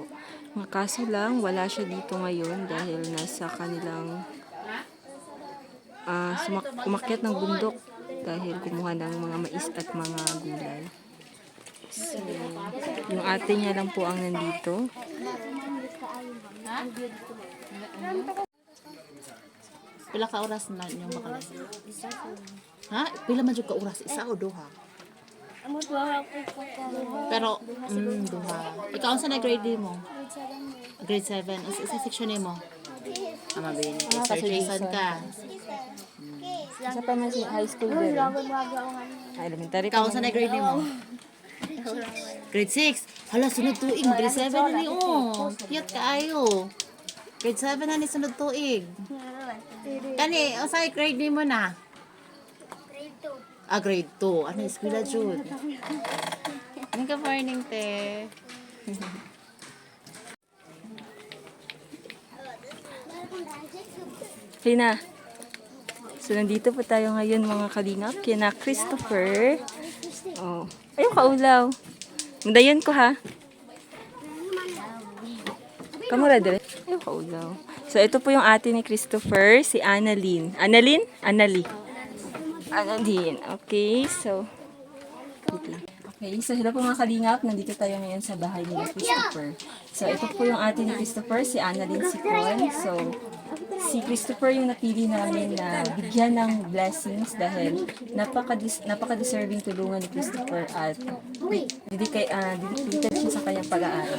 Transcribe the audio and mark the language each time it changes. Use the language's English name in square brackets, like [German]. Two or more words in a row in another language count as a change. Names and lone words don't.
[Filipino] Mga kaso lang, wala siya dito ngayon dahil nasa kanilang umakyat ng bundok dahil kumuha ng mga mais at mga gulay. So, yung ate niya lang po ang nandito. [Cebuano] Pila ka oras na yung makalas? Ha? Pila man jud ka oras? Isa o duha? Pero, duha. Ikaw sa na grade mo? Grade 7. Sa section mo? Mabini. Sir Jason ka. Isa pa man si [English] high school [Cebuano] din. Elementary Ikaw sa na grade mo? Grade 6. Hala, sunod tuig. Grade 7 na ni. Oh, cute kaayo. Grade 7 na ni sunod tuig. Kani, sa grade mo na? Ah, grade 2. Ano, eskwela jud. [English] Good morning, te. [Cebuano] Okay na. [Filipino] So, nandito po tayo ngayon, mga kalingap. Kina Christopher. [Cebuano] Oh. Ayaw kaulaw. Mudayon ko, ha? Kamura dire. Ayaw kaulaw. [Filipino] So, ito po yung ate ni Christopher, si Annalyn. Annalyn? Annalyn. Annalyn. Okay, so... Okay, so hello po mga kalingap. Nandito tayo ngayon sa bahay ni Christopher. So, ito po yung ate ni Christopher, si Annalyn Sicon. So, si Christopher yung napili namin na bigyan ng blessings dahil napaka-deserving tulungan ni Christopher at dedicated siya sa kanyang pag-aaral.